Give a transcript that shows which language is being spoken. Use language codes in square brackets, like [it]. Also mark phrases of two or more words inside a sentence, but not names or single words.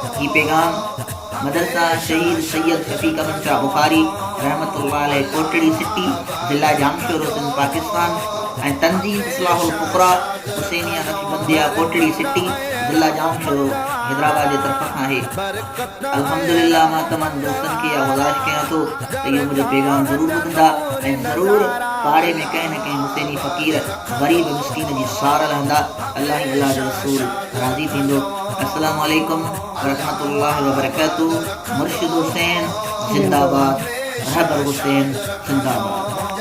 [sd] ही पैगाम मदरसा शहीद सैयद शफीक अहमद शाह बुखारी [ar] رحمة الله عليه [sd] कोटड़ी सिटी ज़िला जामशोरो सिंध पाकिस्तान ऐं तंज़ीम इस्लाहुल फुक़रा हुसैनिया नक्शबंदिया कोटड़ी सिटी ज़िला जामशोरो हैदराबाद जे तरफ़ खां आहे। अल्हम्दुलिल्लाह मां तमामु दोस्तनि खे इहा गुज़ारिश कयां थो त इहो मुंहिंजो पैगाम ज़रूरु ॿुधंदा ऐं ज़रूरु पाड़े में कंहिं न कंहिं हुसैनी फ़क़ीर ग़रीब मिस्कीन जी सार लहंदा। अल्लाह ई अल्लाह जो रसूल राज़ी थींदो। [ar] السلام عليكم ورحمة الله وبركاته. [sd] मुर्शिद हुसैन ज़िंदाबाद, रहबर हुसैन ज़िंदाबाद।